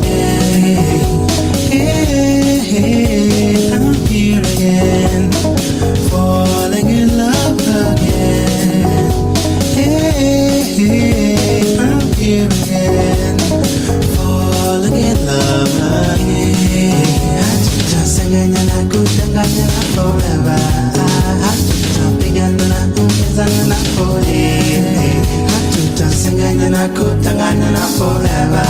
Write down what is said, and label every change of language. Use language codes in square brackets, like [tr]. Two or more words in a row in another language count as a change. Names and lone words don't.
[en] I'm here again, falling in love again. I'm here again, falling in love again. [sw] Hatutasengenya na kutanganya na forever. Hatutapigana na kumbizana na pole. Hatutasengenya na kutanganya na forever.